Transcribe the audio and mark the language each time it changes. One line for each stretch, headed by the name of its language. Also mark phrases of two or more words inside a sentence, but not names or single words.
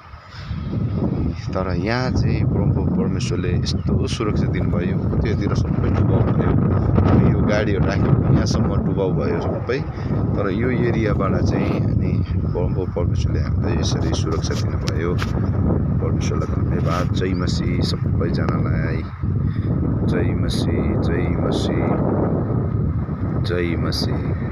Nepali: तर यहाँ चाहिँ परमप्रभु परमेश्वरले यस्तो सुरक्षा दिनुभयो। त्योतिर सबै डुबाउ भयो, यो गाडीहरू राखेको यहाँसम्म डुबाउ भयो सबै। तर यो एरियाबाट चाहिँ अनि परमप्रभु परमेश्वरले हामीलाई यसरी सुरक्षा दिनुभयो। परमेश्वरलाई धन्यवाद। जय मसीह सबैजनालाई। जय मसीह, जय मसीह, जय मसीह।